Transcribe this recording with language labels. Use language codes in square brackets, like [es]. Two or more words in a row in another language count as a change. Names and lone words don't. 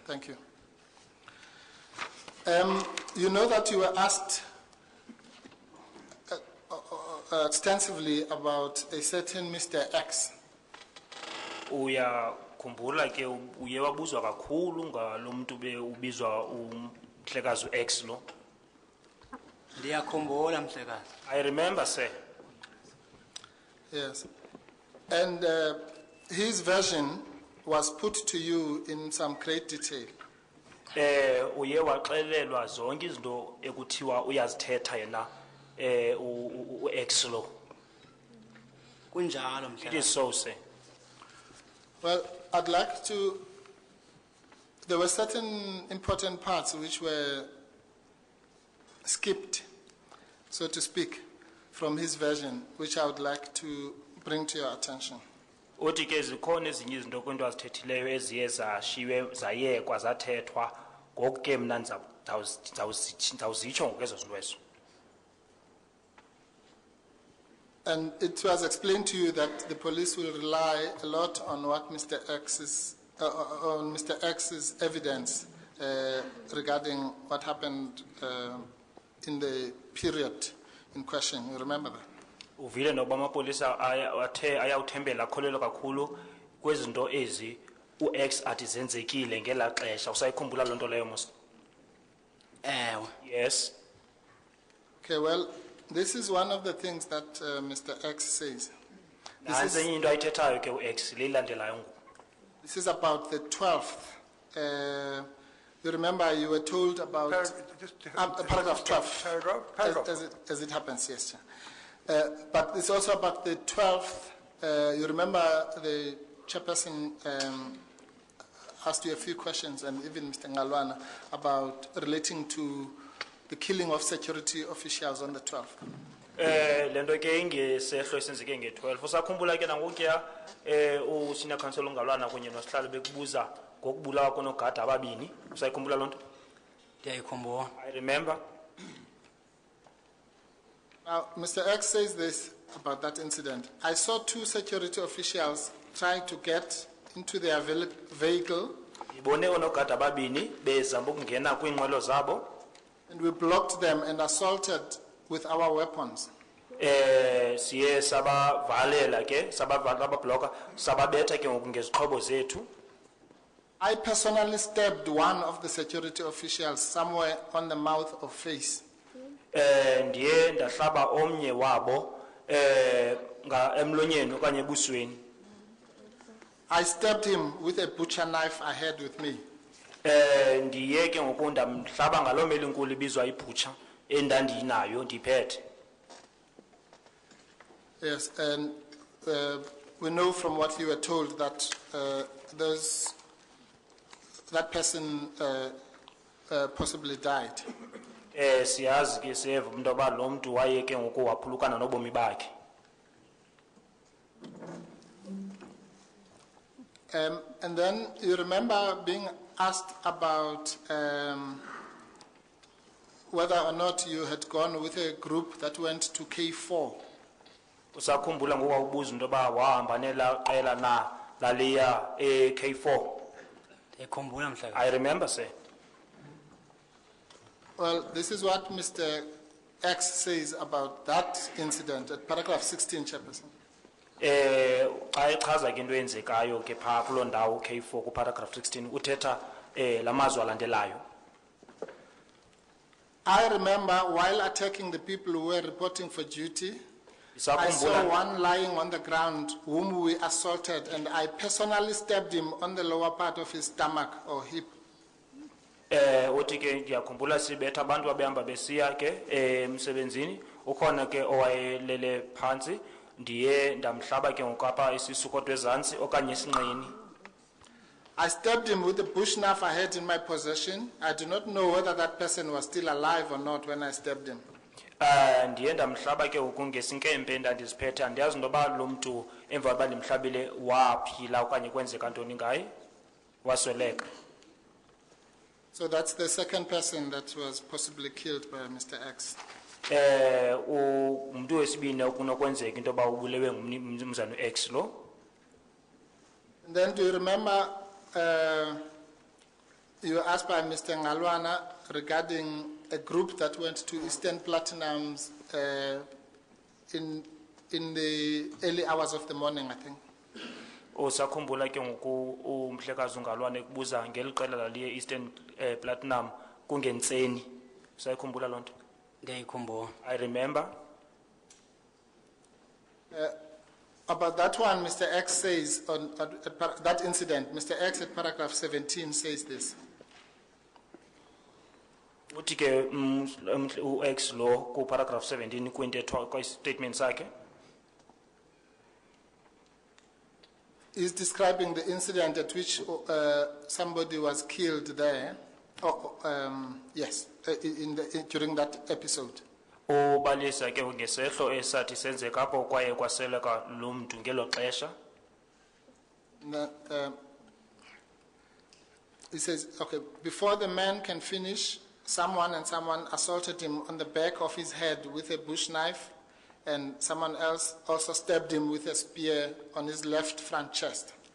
[en] Thank you. You know that you were asked extensively about a certain Mr. X. [xh] Uyakhumbula ke uye wabuzwa kakhulu ngalo muntu ubizwa umhlekazi uX lo. Ndiyakhumbula mhlekazi. [en] I remember, sir. Yes. And his version was put to you in some great detail. [xh] Uye waxelelwa zonke izinto ekuthiwa uyazithetha yena uX lo. Kunjalo [en] It is [xh] mhlekazi. [en] so, sir. Well, I'd like to, there were certain important parts which were skipped, so to speak, from his version, which I would like to bring to your attention. [xh] Uthi ke zikhona ezinye izinto kwinto azithethileyo eziye zashiywe zayekwa zathethwa ngoku ke mna ndizawuzitsho ngokezo zinto ezo. [en] And it was explained to you that the police will rely a lot on what Mr. X's evidence regarding what happened in the period in question. You remember that? [xh] Uvile nokuba amapolisa ayawuthembela akholelwa kakhulu kwezinto ezi u-X athi zenzekile ngela xesha usayikhumbula loo nto leyo mos? Ewe. [en] Yes. Okay, well, this is one of the things that Mr. X says. [xh] Nantsi enye into ayithethayo ke u-X le ilandelayo ngoku. [en] This is about the 12th. You remember you were told about paragraph 12. Paragraph. As it happens, yes. But it's also about the 12th. You remember the chairperson asked you a few questions, and even Mr. Ngalwana, about relating to the killing of security officials on the 12th. [xh] Lento ke ingesehlo esenzeke nge-12 usakhumbula ke nangokuya [en] usenior council [xh] uNgalwana kunye nosihlalo bekubuza ngokubulawa konogada ababini usayikhumbula loo nto? Ndiyayikhumbula. [en] I remember. Now, Mr. X says this about that incident. I saw 2 security officials trying to get into their vehicle, [xh] Ibone onogada ababini bezama ukungena kwiinqwelo zabo. [en] and we blocked them and assaulted with our weapons. [xh] Siye sabavalela ke sababloka sababetha ke ngoku ngezixhobo zethu. [en] I personally stabbed one of the security officials somewhere on the mouth or face. [xh] Ndiye ndahlaba omnye wabo emlonyeni okanye ebusweni. [en] I stabbed him with a butcher knife I had with me. [xh] Ndiye ke ngoku ndamhlaba ngaloo meli nkulu ibizwa ibhutsha endandinayo ndiphethe. [en] Yes, and we know from what you were told that that person possibly died. [xh] Siyazi ke seva umuntu oba lo mntu waye ke ngoku waphulukana nobomi bakhe. [en] And then you remember being asked about whether or not you had gone with a group that went to K4. [xh] Usakhumbula ngoku wawubuza into yoba wahamba nela qela na laliya K4? Ndiyayikhumbula mhlekazi. [en] I remember, sir. Well, this is what Mr. X says about that incident at paragraph 16, Chairperson. [xh] Xa echaza ke into eyenzekayo ke phaa kuloo ndawo K4 kuparagraph 16 uthetha la mazwi alandelayo. [en] I remember while attacking the people who were reporting for duty, I saw one lying on the ground whom we assaulted, and I personally stabbed him on the lower part of his stomach or hip. [xh] Uthi ke ndiyakhumbula sibetha abantu abehamba besiya ke emsebenzini ukhona ke owayelele phantsi ndiye ndamhlaba ke ngokapha isisu kodwa ezantsi okanye esinqeni. [en] I stabbed him with the bush knife I had in my possession. I do not know whether that person was still alive or not when I stabbed him. [xh] Ndiye ndamhlaba ke ngoku ngesinkempe endandiziphethe andiyazi into yoba lo mntu emva koba ndimhlabile waphila okanye kwenzeka ntoni ngaye wasweleka. [en] So that's the second person that was possibly killed by Mr. X. [xh] Umuntu wesibini okunokwenzeka into yoba ubulewe ngumnumzana u-X lo. [en] And then do you remember you were asked by Mr. Ngalwana regarding a group that went to Eastern Platinums in the early hours of the morning, I think. [xh] Usakhumbula ke ngoku umhlekazi uNgalwana ekubuza ngeli qela laliye Eastern Platinum kungentseni. Usayikhumbula loo nto? Ndiyayikhumbula. [en] I remember. About that one, Mr. X says, that incident, Mr. X at paragraph 17 says this. [xh] Uthi ke u-X lo ku paragraph 17 kwintetho statement sakhe. [en] He's describing the incident at which somebody was killed there. During that episode. [xh] Ubalisa ke ngesehlo esathi senzeka apho kwaye kwaseleka lo mntu ngelo xesha. [en] He says, okay, before the man can finish, someone assaulted him on the back of his head with a bush knife, and someone else also stabbed him with a spear on his left front chest.